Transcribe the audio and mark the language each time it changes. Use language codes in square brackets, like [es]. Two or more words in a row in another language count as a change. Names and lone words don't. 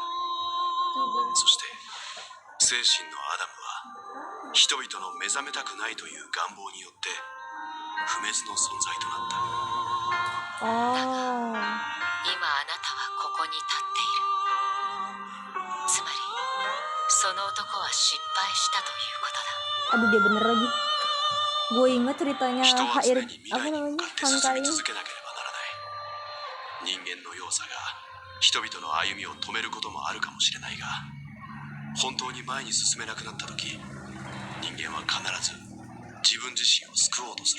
[ja] そして精神のアダムは人々の目覚めたくないという願望によって不滅の存在となった。ああ。今あなたはここに立っている。つまりその男は失敗したということだ。 [id] Aduh, dia bener lagi. Gue inget ceritanya [ja] 人は常 HIR に未 [id] apa [ja] 来に向 [id] namanya [ja] かって [id] Hanka [ja] 進み [id] ini. [ja] 続けなければならない。人間の弱さが人々の歩みを止めることもあるかもしれないが、本当に前に進めなくなった時、人間は必ず自分自身を救おうとする。